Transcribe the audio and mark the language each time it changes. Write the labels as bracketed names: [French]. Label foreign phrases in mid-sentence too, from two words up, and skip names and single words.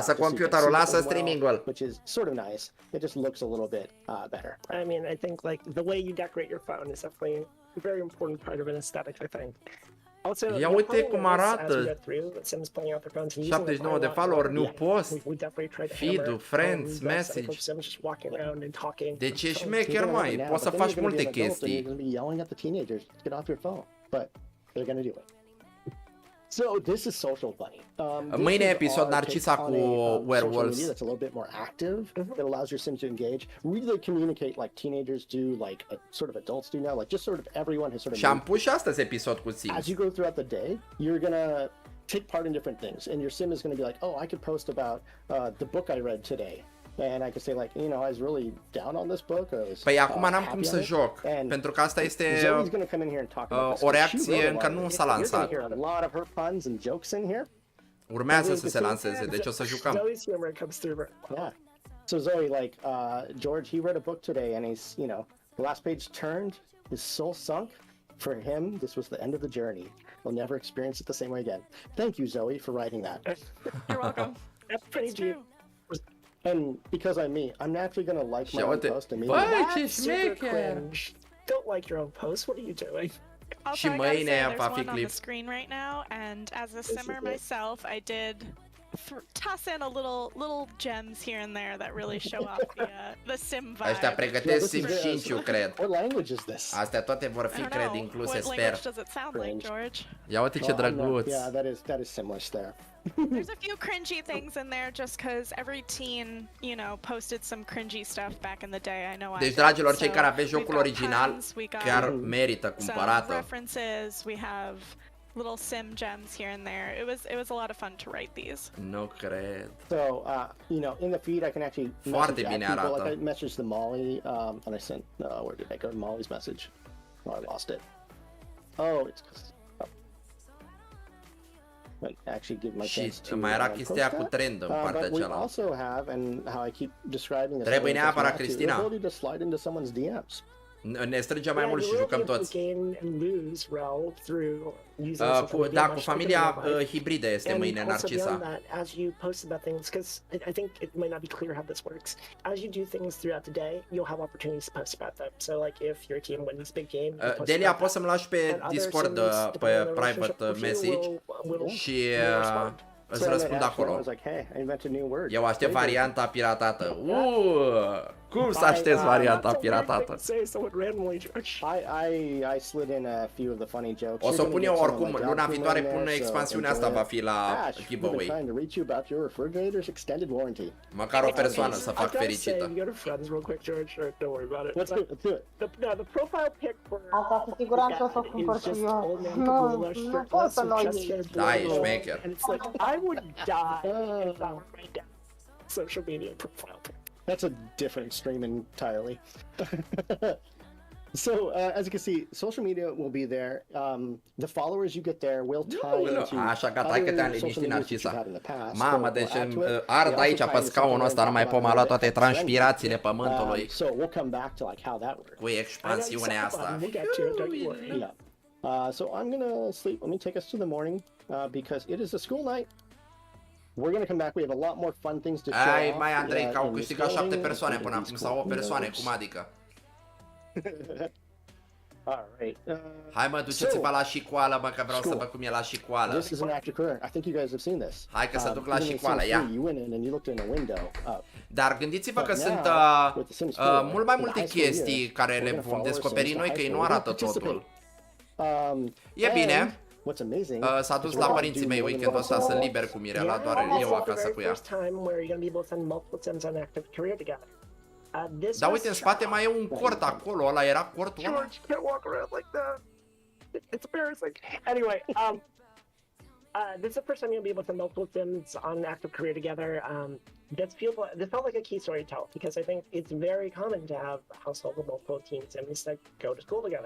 [Romanian] Lasă computerul, lasă streaming-ul. [English] Which is sort of nice. It just looks a little bit better. I mean, I think like the way you decorate your phone is definitely a very important part of an aesthetic, I think. Also, [Romanian] ia uite cum arată. 79 de follower, [English] new post, [Romanian] feed-ul, [English] friends, message. [Romanian] Deci e șmecher, mai, poți să faci multe chestii. [English] So this is Social Bunny. [Romanian] Mâine episod Narcisa cu werewolves. [English] That's a little bit more active. That allows your sims to engage, really communicate like teenagers do, like sort of adults do now. Like just sort of everyone has sort of. [Romanian] Și am pus și astăzi episod cu sims. [English] As you go throughout the day, you're gonna take part in different things, and your sim is gonna be like, oh, I could post about the book I read today. And I could say like, you know, I was really down on this book. [Romanian] Păi acum n-am cum să joc, pentru că asta este o reacție încă nu s-a lansat. Urmează să se lanseze, deci o să jucăm. [English] Yeah. So Zoe, like George, he read a book today, and he's, you know, the last page turned, his soul sunk. For him, this was the end of the journey. He'll never experience it the same way again. Thank you, Zoe, for writing that. You're welcome. That's pretty deep. And because I'm me, I'm naturally gonna like my own post and That's super cringe. Don't like your own post. What are you doing? Also, I gotta say, there's one on the screen right now, and as a simmer myself, I did toss in a little gems here and there that really show off the sim vibe. [Romanian] Ăștia pregătesc sim 5, cred. [English] What language is this? [Romanian] Astea toate vor fi, cred, incluse, sper. [English] What language does it sound like, George? [Romanian] Ia uite ce drăguț. [English] Yeah, that is Simlish there. There's a few cringy things in there just because every teen, you know, posted some cringy stuff back in the day. I know. [Romanian] Deci, dragilor, cei care aveți jocul original, chiar merită cumpărată. [English] References, we have little sim gems here and there. It was a lot of fun to write these. [Romanian] Nu cred. [English] So, you know, in the feed I can actually [Romanian] foarte bine arată. [English] Like I messaged the Molly, and I sent. Where did I go? Molly's message. Oh, I lost it. Oh, it's. but actually give my [Romanian] Și [English] chance to [Romanian] mai era [English] post [Romanian] chestia cu [English] that. [Romanian] trend în partea [English] But we [Romanian] cealaltă. [English] also have, and how I keep describing this, [Romanian] Trebuie [English] the [Romanian] neapărat, Cristina. [English] ability to slide into someone's DMs. [Romanian] Ne strângem mai mult și jucăm toți. Da, cu familia hibridă este mâine, Narcisa. [English] As you post about things, because I think it might not be clear how this works. As you do things throughout the day, you'll have opportunities to post about them. So, like, if your team wins big game, [Romanian] Delia, poți să-mi lași pe Discord pe [English] private message [Romanian] și îți răspund acolo. Eu aștept varianta piratată. Cum să aștepți varianta piratată? O să o pun eu oricum, luna viitoare pun expansiunea asta, va fi la giveaway. Măcar o persoană să fac fericită. Asta cu siguranță o să o cumpăr și eu. Nu pot să nu iei. Da, e șmecher. [English] I would die if I were my dad. Social media profile pic. That's a different extreme entirely. So, as you can see, social media will be there. The followers you get there will tie into [Romanian] Așa, gata, hai că te-am liniștit, Narcisa. Mamă, deci ard aici pe scaunul ăsta, nu mai pot mai lua toate transpirațiile pământului. [English] So we'll come back to like how that works. [Romanian] Cu expansiunea asta. [English] So I'm gonna sleep. Let me take us to the morning because it is a school night. We're gonna come back. We have a lot more fun things to show. [Romanian] Ai, mai Andrei, că au câștigat 7 persoane până acum, sau 8 persoane, cum adică? [English] Alright. [Romanian] Hai mă, duceți-vă la școală, mă, că vreau să văd cum e la școală. [English] This is an active career. I think you guys have seen this. [Romanian] Hai că să duc la școală, ia. [English] You went in and you looked in a window. [Romanian] Dar gândiți-vă că sunt mult mai multe chestii care le vom descoperi noi, că ei nu arată totul. E bine. S-a dus la părinții mei weekendul ăsta, sunt liber cu Mirela, doar eu acasă cu ea. Dar uite, în spate mai e un cort acolo, ăla era cortul ăla? [English] George, can't walk around like that. It's embarrassing. Anyway, this is the first time you'll be able to multiple sims on active career together. This felt like a key story to tell because I think it's very common to have a household with multiple teen sims that go to school together.